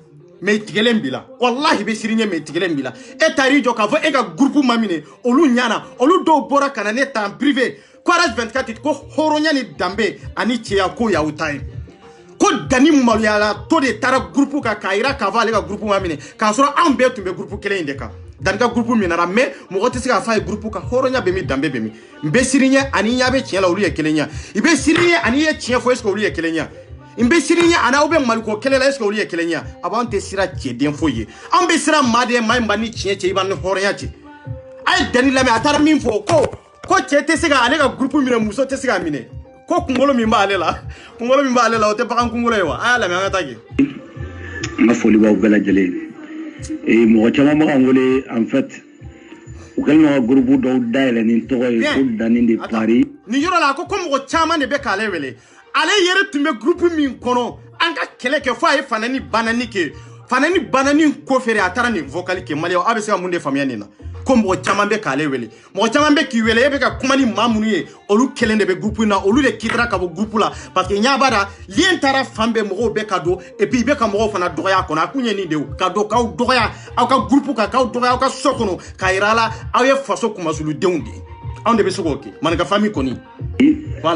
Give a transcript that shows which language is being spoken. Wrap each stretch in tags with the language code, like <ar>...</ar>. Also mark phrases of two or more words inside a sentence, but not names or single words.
<bm>mais i tigɛlen b'i la wallahi i bɛ siri ɲɛ mais i tigɛlen b'i la e taar'i jɔ k'a fɔ e ka groupe ma minɛ olu ɲana olu dɔw bɔra ka na ne ta</bm> <fr>en privé</fr> <bm>ko RAS24 ko hɔrɔnya ni danbe ani cɛya ko y'aw ta ye ko Dani maloyala to de taara groupe kan k'a yira k'a fɔ ale ka groupe ma minɛ k'a sɔrɔ anw bɛɛ tun bɛ groupe kelen in de kan Dani ka groupe minɛra mais mɔgɔ tɛ se k'a fɔ a ye groupe kan hɔrɔnya bɛ min danbe bɛ min n bɛ siri ɲɛ ani ɲɛ bɛ tiɲɛ la olu ye kelen ye i bɛ siri ɲɛ ani ye tiɲɛ fɔ</bm> <fr>est-ce que</fr> <bm>olu ye kelen ye n bɛ siri ɲɛ ani aw bɛ maliko kelen la</bm> <fr>est-ce que</fr> <bm>olu ye kelen ye a b'an tɛ sira cɛden foyi ye an bɛ sira maa de maa min b'a ni tiɲɛ cɛ i b'a ni hɔrɔnya cɛ a ye Dani lamɛn a taara min fɔ ko cɛ tɛ se ka ale ka groupe minɛ muso tɛ se k'a minɛ ko kunkolo min b'ale la o tɛ bagan kunkolo ye wa a y'a lamɛn an ka taa kɛ. n ka foli b'aw bɛɛ lajɛlen mɔgɔ caman b'an wele</bm> <fr>en fait</fr> <bm>u kɛlen don ka groupe dɔw dayɛlɛ ni tɔgɔ ye ko Dani de Paris nin yɔrɔ la ko mɔgɔ caman de bɛ k'ale wele ale yɛrɛ tun bɛ groupe min kɔnɔ an ka kɛlɛ kɛ fo a ye Fanani banani kɛ Fanani banani kɔfɛ a taara nin vocal kɛ Maliyɛnw a bɛ se ka mun de faamuya nin na ko mɔgɔ caman bɛ k'ale wele mɔgɔ caman bɛ k'i wele e bɛ ka kuma ni maa minnu ye olu kelen de bɛ groupe in na olu de kitara ka bɔ groupe la</bm> <fr>parce que</fr> <bm>ɲa b'a la lien taara fan bɛɛ mɔgɔw bɛ ka don</bm> <fr>et puis</fr> <bm>i bɛ ka mɔgɔw fana dɔgɔya a kɔnɔ a kun ye nin de ye ka don k'aw dɔgɔya aw ka groupe kan k'aw dɔgɔya aw ka so kɔnɔ k'a yira a la aw ye faso kumasuludenw de ye anw de bɛ se k'o kɛ maninka famille kɔni voilà</bm>